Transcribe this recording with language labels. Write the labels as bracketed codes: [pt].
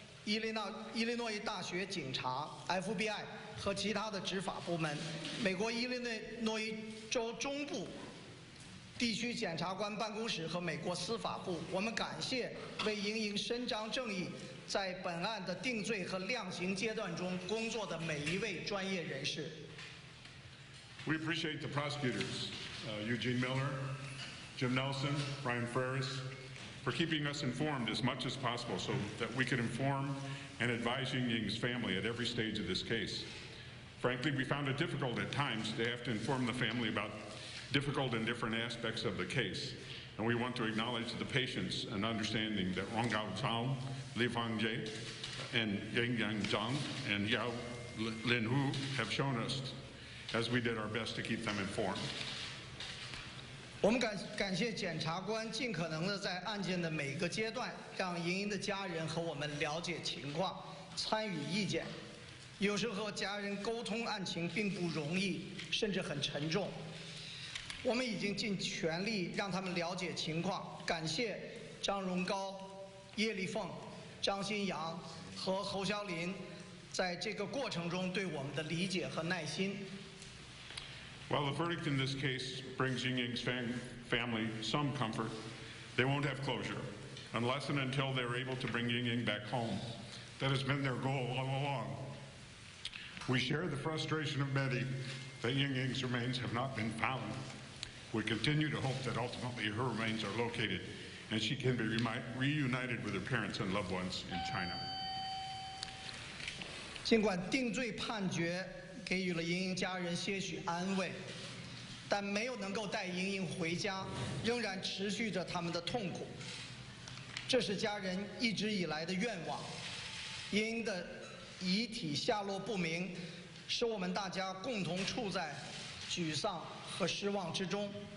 [zh] 伊利诺伊大学警察、FBI 和其他的执法部门，美国伊利诺伊州中部地区检察官办公室和美国司法部，我们感谢为莹莹伸张正义，在本案的定罪和量刑阶段中工作的每一位专业人士。 [en] We appreciate the prosecutors, Eugene Miller, Jim Nelson, Brian Ferris, for keeping us informed as much as possible so that we could inform and advise Ying Ying's family at every stage of this case. Frankly, we found it difficult at times to have to inform the family about difficult and different aspects of the case. And we want to acknowledge the patience and understanding that Wang Gao Zhao, Li Fangjie, and Yang Zhang, and Yao Linhu have shown us as we did our best to keep them informed. [zh] 我们感谢检察官尽可能的在案件的每个阶段，让莹莹的家人和我们了解情况，参与意见。有时和家人沟通案情并不容易，甚至很沉重。我们已经尽全力让他们了解情况。感谢张荣高、叶丽凤、张新阳和侯肖林在这个过程中对我们的理解和耐心。 [en] While the verdict in this case brings Ying Ying's family some comfort, they won't have closure unless and until they're able to bring Ying Ying back home. That has been their goal all along. We share the frustration of many that Ying Ying's remains have not been found. We continue to hope that ultimately her remains are located and she can be reunited with her parents and loved ones in China. [zh] 尽管定罪判决给予了莹莹家人些许安慰，但没有能够带莹莹回家，仍然持续着他们的痛苦。这是家人一直以来的愿望。莹莹的遗体下落不明，使我们大家共同处在沮丧和失望之中。